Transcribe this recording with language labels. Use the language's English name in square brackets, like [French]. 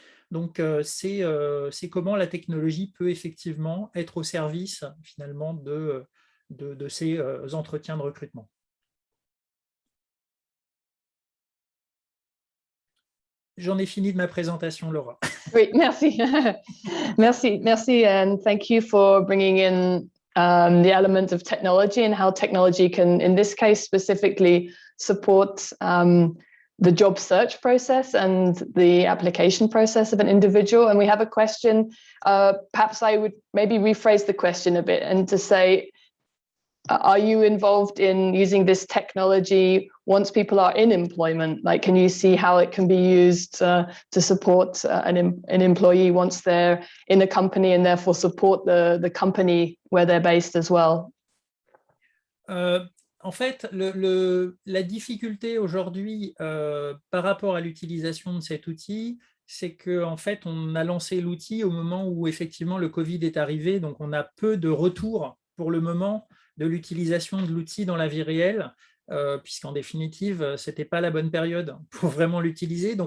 [French] Donc, c'est comment la technologie peut effectivement être au service finalement de ces entretiens de recrutement. J'en ai fini de ma présentation, Laura. [English] Great, merci. merci, and thank you for bringing in the element of technology and how technology can, in this case specifically, support the job search process and the application process of an individual. And we have a question. Perhaps I would maybe rephrase the question a bit and to say, are you involved in using this technology once people are in employment? Like, can you see how it can be used to support an employee once they're in a company and therefore support the company where they're based as well? [French] En fait, la difficulté aujourd'hui par rapport à l'utilisation de cet outil, c'est qu'en fait, on a lancé l'outil au moment où effectivement le Covid est arrivé, donc on a peu de retours pour le moment de l'utilisation de l'outil dans la vie réelle, puisqu'en définitive, ce n'était pas la bonne période pour vraiment l'utiliser.